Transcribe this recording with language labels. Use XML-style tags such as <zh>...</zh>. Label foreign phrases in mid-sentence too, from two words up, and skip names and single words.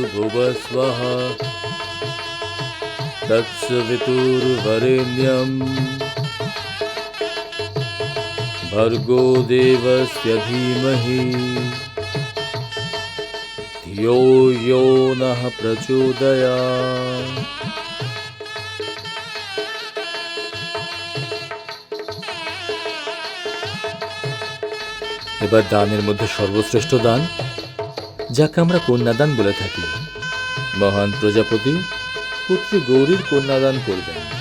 <sa>स्वाहा तत्सवितुर्वरेण्यं भर्गो देवस्य धीमहि धियो यो नः प्रचोदयात्।</sa> <bn>এবার দানের মধ্যে সর্বশ্রেষ্ঠ দান, যাকে আমরা কন্যাদান বলে থাকি, মহান প্রজাপতি পুত্রী গৌরীর কন্যাদান করবেন।</bn>